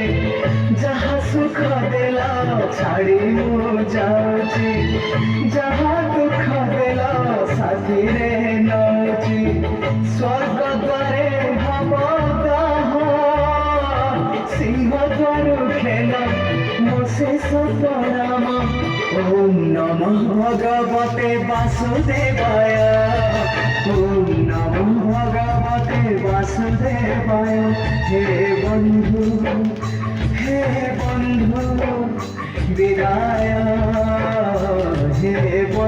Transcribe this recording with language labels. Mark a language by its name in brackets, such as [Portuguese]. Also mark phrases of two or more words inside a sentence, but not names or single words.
[Odia] ଯାହା ସୁଖ ଦେଲ ଛାଡ଼ି ମୁ যাଉଛି, ଯାହା ଦୁଃଖ ଦେଲ ସାଥୀରେ নଉଛି। ସ୍ୱର୍ଗ ଦ୍ୱାରେ ହବ ଦାହ, ସିଂହ ଦ୍ୱାର ଖେଳ ମୋ ଶେଷ ପ୍ରଣାମ। [Sanskrit] ଓಂ ନମଃ ଭଗବତେ ବାସୁଦେବାୟ, ଓಂ ନମଃ ଭଗବତେ ବାସୁଦେବାୟ। [Odia] ହେ ବନ୍ଧୁ, ହେ ବନ୍ଧୁ ବିଦାୟ, ହେ